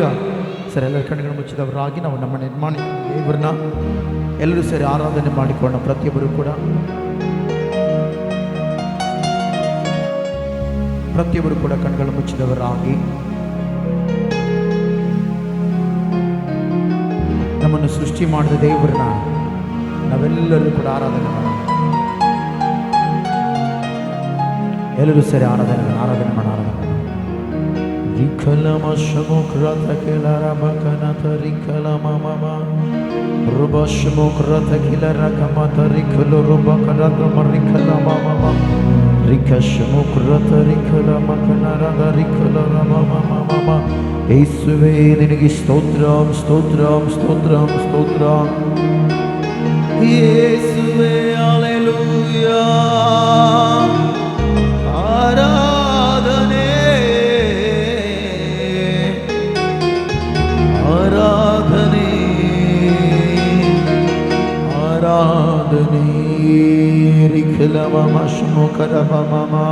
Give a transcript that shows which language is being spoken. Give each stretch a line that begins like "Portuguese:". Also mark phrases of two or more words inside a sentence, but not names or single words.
Kannada: ಸರ್, ಎಲ್ಲರ ಕಣ್ಣುಗಳು ಮುಚ್ಚಿದವರಾಗಿ ನಾವು ನಮ್ಮ ನಿರ್ಮಾಣ ದೇವರನ್ನ ಎಲ್ಲರೂ ಸರಿ ಆರಾಧನೆ ಮಾಡಿಕೊಂಡ ಪ್ರತಿಯೊಬ್ಬರು ಕೂಡ ಕಣ್ಣುಗಳು ಮುಚ್ಚಿದವರಾಗಿ ನಮ್ಮನ್ನು ಸೃಷ್ಟಿ ಮಾಡಿದ ದೇವರನ್ನ ನಾವೆಲ್ಲರೂ ಕೂಡ ಆರಾಧನೆ ಮಾಡೋಣ. ಎಲ್ಲರೂ ಸರಿ ಆರಾಧನೆ ಮಾಡೋಣ. Rikalama shamukrata kilara bakanata rikalama mama ruba shamukrata kilara kamata rikalo ruba kanata marikalama mama rikashamukrata rikalama kanara rikalama mama mama ಯೇಸುವೇ ನಿನಗೆ ಸ್ತೋತ್ರಂ ಸ್ತೋತ್ರಂ ಸ್ತೋತ್ರಂ ಸ್ತೋತ್ರಂ ಯೇಸುವೇ ಹಲ್ಲೆಲೂಯಾ ಆರಾಧನೆ ಆರಾಧನೆ ಆರಾಧನೆ ರಿಖಲಮ ಮಶ್ಮುಕರಮ ಮಮ